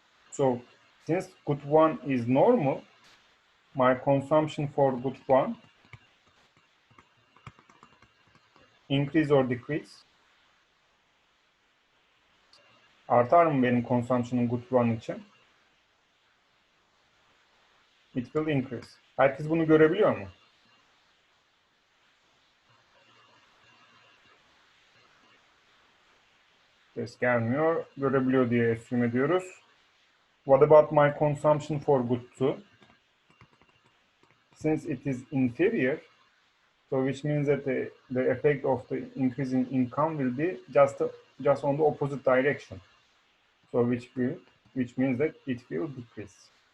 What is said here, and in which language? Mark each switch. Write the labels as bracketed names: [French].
[English] So since good one is normal, my consumption for good one increase or decrease. [Turkish] Artar mı benim consumption'ım good one için? [English] It will increase. [Turkish] Herkes bunu görebiliyor mu? Ses gelmiyor. Görebiliyor diye assume ediyoruz. [English] What about my consumption for good two? Since it is inferior, so which means that the effect of the increase in income will be just on the opposite direction. So which means that it will decrease.